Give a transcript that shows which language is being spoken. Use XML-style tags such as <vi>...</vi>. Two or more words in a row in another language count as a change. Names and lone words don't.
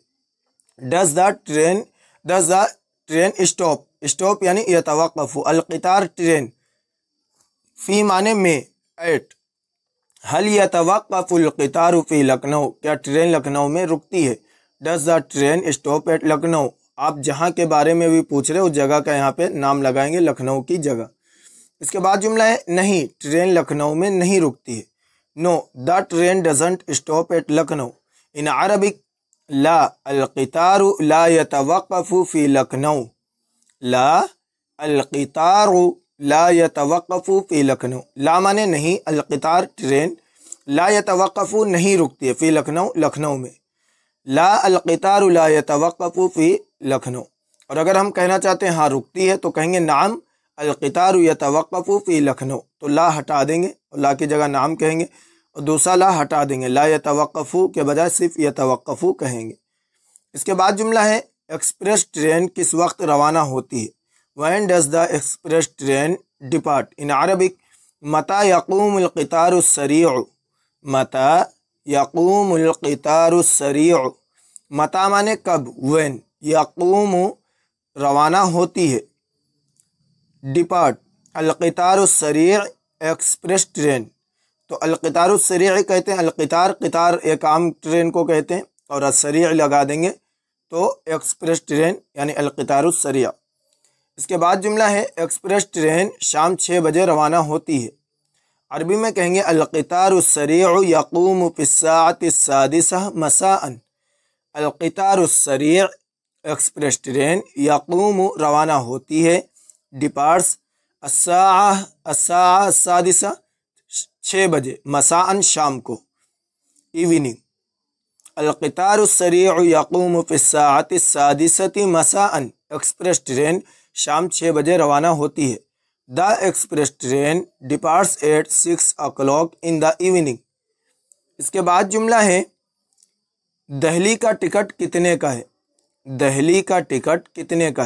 <en>Does the train stop,</en> <hi>स्टॉप यानी</hi> <ar>يتوقف، القطار</ar> <hi>ट्रेन, फ़ी माने में, एट,</hi> <ar>هل يتوقف القطار في لكناو,</ar> <hi>क्या ट्रेन लखनऊ में रुकती है।</hi> <en>Does the train stop at Lucknow,</en> <hi>आप जहाँ के बारे में भी पूछ रहे हो उस जगह का यहाँ पे नाम लगाएंगे, लखनऊ की जगह। इसके बाद जुमला है, नहीं, ट्रेन लखनऊ में नहीं रुकती है।</hi> <en>No the train doesn't stop at Lucknow. In Arabic</en> <ar>لا القطار لا يتوقف في لكناو. لا القطار لا يتوقف في لكناو.</ar> <hi>ला माने नहीं, अलक़ितार ट्रेन,</hi> <ar>لا يتوقف</ar> <hi>नहीं रुकती है,</hi> <ar>في لكناو</ar> <hi>लखनऊ में।</hi> <ar>لا القطار لا يتوقف في لكناو.</ar> <hi>और अगर हम कहना चाहते हैं हाँ रुकती है तो कहेंगे</hi> <ar>نعم القطار يتوقف في لكناو.</ar> <hi>तो ला हटा देंगे और ला की जगह नाम कहेंगे और दूसरा ला हटा देंगे,</hi> <ar>لا يتوقف</ar> <hi>के बजाय सिर्फ यतवक़्फ़ु कहेंगे। इसके बाद जुमला है</hi> <en>express train</en> <hi>किस वक्त रवाना होती है।</hi> <en>When does the express train depart. In Arabic</en> <ar>متى يقوم القطار السريع. متى يقوم القطار السريع.</ar> <hi>मता माने कब, व्हेन, यक़ूमु रवाना होती है, डिपार्ट</hi> <ar>القطار السريع</ar> <en>express train.</en> <hi>तो</hi> <ar>القطار السريع</ar> <hi>कहते हैं,</hi> <ar>القطار قطار</ar> <hi>एक आम ट्रेन को कहते हैं और असरीअ लगा देंगे तो</hi> <en>express train</en> <hi>यानी</hi> <ar>القطار السريع.</ar> <hi>इसके बाद जुमला है</hi> <en>express train</en> <hi>शाम 6 बजे रवाना होती है।</hi> <ar>अरबी में कहेंगे القطار السريع يقوم في الساعة السادسة مساءً. القطار السريع</ar> <en>express train</en> <hi>यक़ूमु रवाना होती है, डिपार्ट्स</hi> <ar>الساعة السادسة</ar> <hi>6 बजे, मसाअन शाम को, इवनिंग।</hi> <ar>القطار السريع يقوم في الساعة السادسة مساءً.</ar> <hi>एक्सप्रेस ट्रेन शाम 6 बजे रवाना होती है।</hi> <en>The express train departs at 6 o'clock in the evening.</en> <hi>इसके बाद जुमला है दहली का टिकट कितने का है। दहली का टिकट कितने का है।</hi>